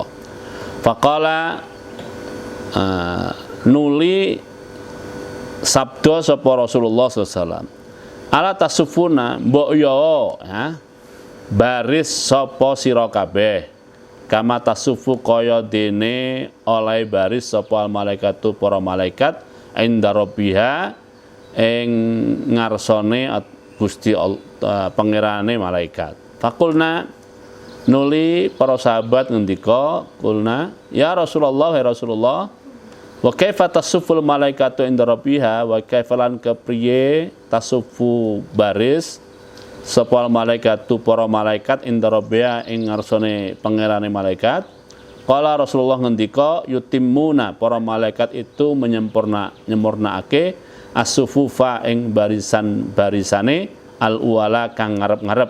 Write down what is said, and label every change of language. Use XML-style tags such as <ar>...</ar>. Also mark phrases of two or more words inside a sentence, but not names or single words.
<jv>Faqala nuli sabda sapa Rasulullah</jv> <ar>صلى الله عليه وسلم, ألا تصفون</ar> <jv>mbok yo ya, baris sapa sira kabeh</jv> <ar>كما تصف</ar> <jv>kaya dene oleh baris sapa malaikatu para malaikat</jv> <ar>عند ربها</ar> <jv>ing ngarsane Gusti pangerane malaikat. Fakulna nuli para sahabat ngendika,</jv> <ar>قلنا يا رسول الله يا رسول الله وكيف تصف الملائكة عند ربها وكيف</ar> <jv>kepriye tasufu baris sapa malaikatu para malaikat</jv> <ar>عند ربها</ar> <jv>ing ngarsane pangerane malaikat.</jv> <ar>قال رسول الله</ar> <jv>ngendika, yutimmuna,</jv> <id>para malaikat itu</id> <jv>menyempurnaake as-sufufa ing barisan-barisane al-uwala kang ngarep-ngarep.</jv>